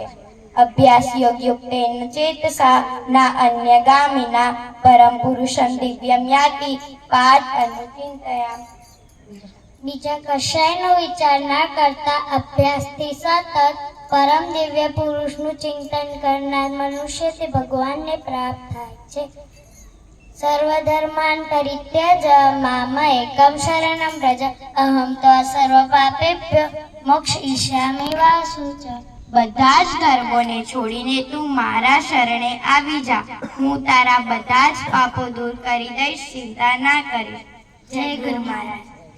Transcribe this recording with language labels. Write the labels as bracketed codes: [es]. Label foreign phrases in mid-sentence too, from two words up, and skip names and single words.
[sa] અભ્યાસ યોગ્યુક્તેન ચેતસા ના અન્યગામિના પરમ પુરુષં દિવ્યમ યાતિ પાર્થ અનુચિંતયા. [gu] બીજા કશાયનો વિચાર ના કરતા અભ્યાસથી સતત પરમ દિવ્ય પુરુષનું ચિંતન કરનાર મનુષ્ય તે ભગવાનને પ્રાપ્ત થાય છે. [sa] સર્વધર્માન પરિત્યજ મામ એકમ શરણમ વ્રજ અહમ ત્વા સર્વ પાપેભ્યો મોક્ષયિષ્યામિ मा शुचः. [gu] બધા જ ધર્મોને છોડીને તું મારા શરણે આવી જા, હું તારા બધા જ પાપો દૂર કરી દઈશ, ચિંતા ના કરીશ. જય ગુરુ મહારાજ.